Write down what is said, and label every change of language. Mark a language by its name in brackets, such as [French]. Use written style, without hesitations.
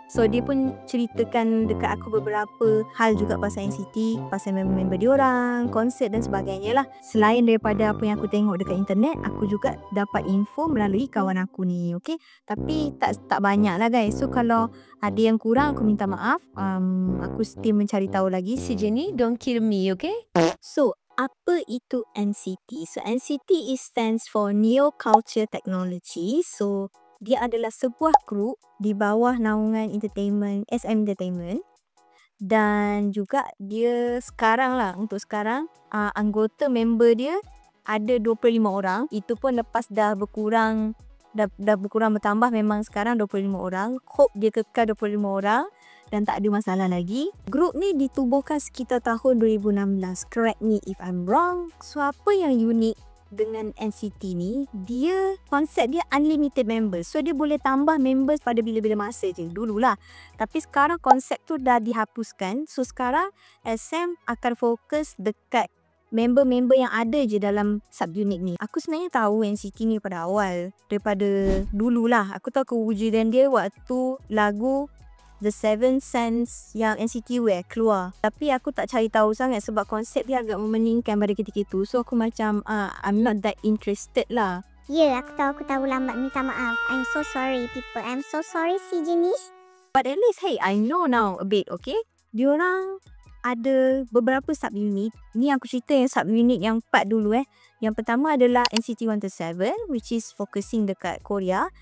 [Malay] So dia pun ceritakan dekat aku beberapa hal juga pasal NCT, pasal member-member diorang, konsert dan sebagainya lah. Selain daripada apa yang aku tengok dekat internet, aku juga dapat info melalui kawan aku ni, okay? Tapi tak banyak lah guys. So kalau ada yang kurang, aku minta maaf. Aku still mencari tahu lagi. [English] Si Jenny, don't kill me, okay? [Malay] So, apa itu NCT? [English] So, NCT stands for Neo Culture Technology. [Malay] So, dia adalah sebuah grup di bawah naungan entertainment, SM Entertainment. Dan juga dia sekarang lah, untuk sekarang, anggota member dia ada 25 orang. Itu pun lepas dah berkurang bertambah, memang sekarang 25 orang. Hope dia kekal 25 orang dan tak ada masalah lagi. Grup ni ditubuhkan sekitar tahun 2016. [English] Correct me if I'm wrong. [Malay] So, apa yang unik dengan NCT ni, dia konsep dia unlimited members. So, dia boleh tambah members pada bila-bila masa je. Dululah. Tapi sekarang konsep tu dah dihapuskan. So, sekarang SM akan fokus dekat member-member yang ada je dalam subunit ni. Aku sebenarnya tahu NCT ni pada awal. Daripada dululah. Aku tahu kewujudan dia waktu lagu The Seven Sense yang NCT Wear keluar. Tapi aku tak cari tahu sangat sebab konsep dia agak memeningkan pada ketika itu. [English] So [Malay] aku macam [English] I'm not that interested lah. [Malay] Ya, aku tahu lambat, minta maaf. [English] I'm so sorry people. I'm so sorry si Jenny. But at least hey, I know now a bit, okay? [Malay] Diorang ada beberapa subunit. Ni aku cerita yang subunit yang 4 dulu Yang pertama adalah NCT 127, [English] which is focusing [Malay] dekat Korea.